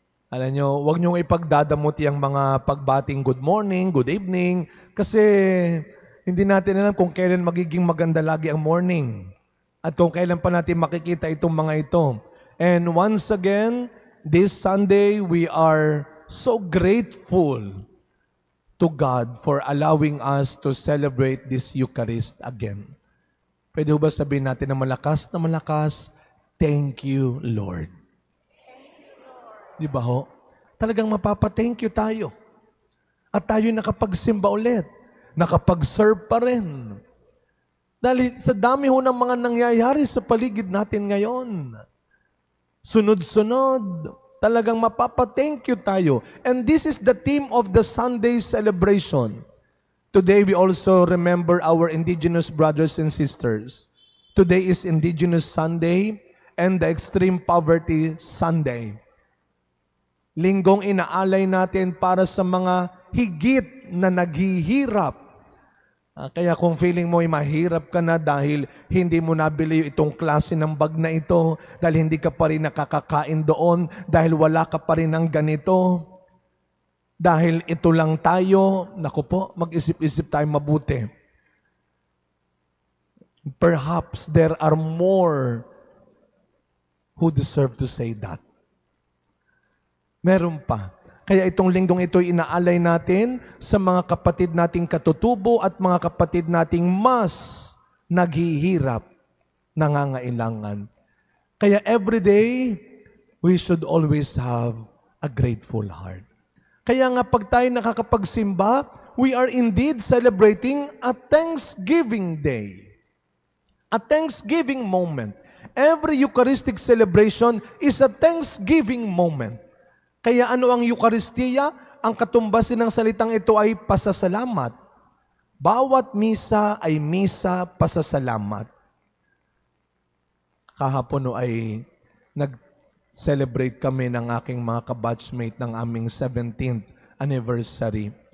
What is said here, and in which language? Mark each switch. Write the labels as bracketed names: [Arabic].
[Filipino] Alam nyo, huwag niyong ipagdadamuti ang mga pagbating [English] good morning, good evening, [Filipino] kasi hindi natin alam kung kailan magiging maganda lagi ang morning at kung kailan pa natin makikita itong mga ito. [English] And once again, this Sunday, we are so grateful to God for allowing us to celebrate this Eucharist again. [Filipino] Pwede ba sabihin natin na malakas, [English] thank you, Lord. [Filipino] Di ba ho? Talagang mapapa-thank you tayo. At tayo nakapagsimba ulit. Nakapag-serve pa rin. Dahil sa dami ho ng mga nangyayari sa paligid natin ngayon. Sunod-sunod. Talagang mapapa-thank you tayo. [English] And this is the theme of the Sunday celebration. Today we also remember our indigenous brothers and sisters. Today is Indigenous Sunday and the Extreme Poverty Sunday. [Filipino] Linggong inaalay natin para sa mga higit na naghihirap. Kaya kung feeling mo ay mahirap ka na dahil hindi mo nabili itong klase ng bag na ito, dahil hindi ka pa rin nakakakain doon, dahil wala ka pa rin ng ganito, dahil ito lang tayo, naku po, mag-isip-isip tayo mabuti. [English] Perhaps there are more who deserve to say that. [Filipino] Meron pa. Kaya itong linggong ito inaalay natin sa mga kapatid nating katutubo at mga kapatid nating mas naghihirap, nangangailangan. [English] Kaya every day, we should always have a grateful heart. [Filipino] Kaya nga pag tayo nakakapagsimba, [English] we are indeed celebrating a Thanksgiving Day. A Thanksgiving moment. Every Eucharistic celebration is a Thanksgiving moment. [Filipino] Kaya ano ang Eucharistia? Ang katumbasin ng salitang ito ay pasasalamat. Bawat misa ay misa pasasalamat. Kahapon ay nag-celebrate kami ng aking mga kabatchmate ng aming 17th anniversary.